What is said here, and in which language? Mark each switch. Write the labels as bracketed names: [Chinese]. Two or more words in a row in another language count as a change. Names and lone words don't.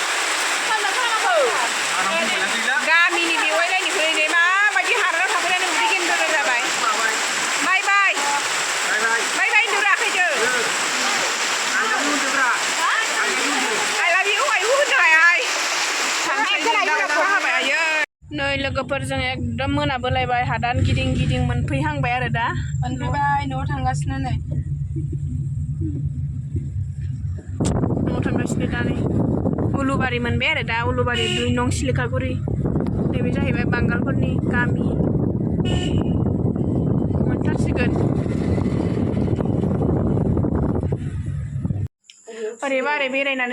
[Bodo] गामिनि बेवाइलायनिफ्राय नै माबायदि हादानाव थाफैनानै उदै गेन्द्र जाबाय बाय होनदो राखैदो [English] I love you [Bodo] होनदो आइ नै लोगोफोरजों एकदम मोनाबोलायबाय हादान गिदिं गिदिं मोनफैहांबाय आरो दा मोनफैबाय न'आव थांगासिनो नै न'आव थांगासिनो दा नै उलुबारि मोनबाय आरो दा उलुबारि 2 नं सिलिखागुरि नैबे जाहैबाय बांगालफोरनि गामि मोनथारसिगोन ओरैबा ओरै बेरायनानै